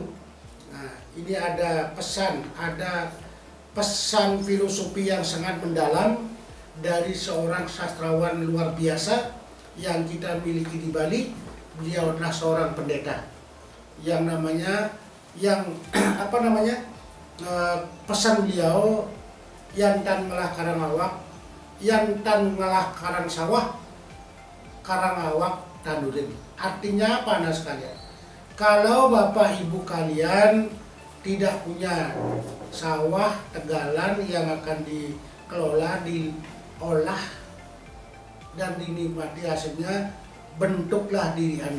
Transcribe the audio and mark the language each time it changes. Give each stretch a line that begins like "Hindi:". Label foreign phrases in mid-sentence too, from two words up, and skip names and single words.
Indonesian: Nah, ini ada pesan filosofi yang sangat mendalam dari seorang sastrawan luar biasa yang kita miliki di Bali. Beliau adalah seorang pendeta yang pesan beliau,
Balinese: yang tan ngelah karang awak, yang tan ngelah karang sawah, karang awak tandurin.
Indonesian: Artinya apa, anak sekalian? Kalau bapak ibu kalian tidak punya sawah tegalan yang akan dikelola, diolah, dan dinikmati hasilnya, bentuklah diri Anda.